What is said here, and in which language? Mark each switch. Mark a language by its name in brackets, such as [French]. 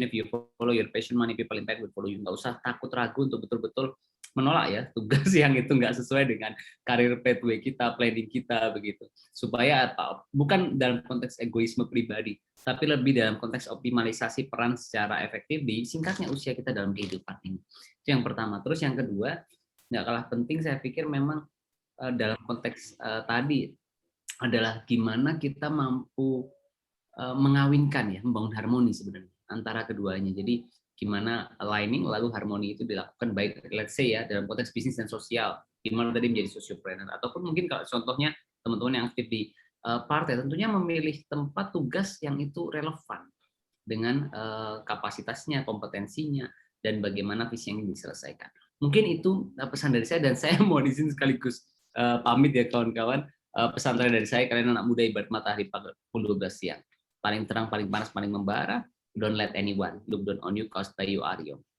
[English] If you follow your passion, many people impact will follow you. [Indonesian] Nggak usah takut ragu untuk betul-betul menolak ya tugas yang itu nggak sesuai dengan karir pathway kita, planning kita begitu. Supaya apa? Bukan dalam konteks egoisme pribadi, tapi lebih dalam konteks optimalisasi peran secara efektif di singkatnya usia kita dalam kehidupan ini. Itu yang pertama. Terus yang kedua, nggak kalah penting saya pikir memang dalam konteks tadi adalah gimana kita mampu mengawinkan ya, membangun harmoni sebenarnya antara keduanya. Jadi gimana aligning lalu harmoni itu dilakukan baik [English] let's say [Indonesian] ya dalam konteks bisnis dan sosial, gimana tadi menjadi sociopreneur, ataupun mungkin kalau contohnya teman-teman yang aktif di partai tentunya memilih tempat tugas yang itu relevan dengan kapasitasnya, kompetensinya, dan bagaimana visi yang ingin diselesaikan. Mungkin itu pesan dari saya, dan saya mau di sini sekaligus pamit ya kawan-kawan. Pesan dari saya, kalian anak muda ibarat matahari pukul 12 siang. Paling terang, paling panas, paling membara. [English] Don't let anyone look down on you cause you are young.